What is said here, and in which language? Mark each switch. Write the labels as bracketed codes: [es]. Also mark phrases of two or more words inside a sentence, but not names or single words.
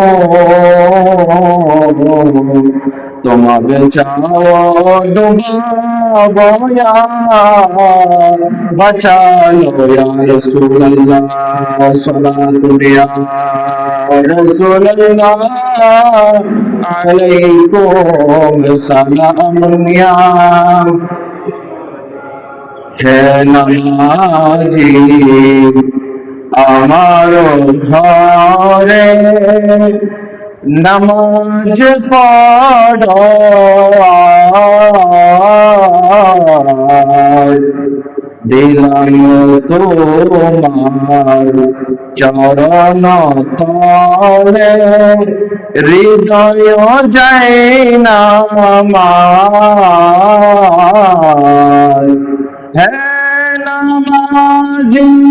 [ur] تم اب چاہو ڈبو یا بچا لو [ar] یا رسول اللہ صلاۃ یا رسول اللہ علیکم سلام یا [bn] হে নামাজি আমার ঘরে নামাজ পড়ো দিলাম তোমার চরণ তলে হৃদয় যায় না আমার হে নামাজি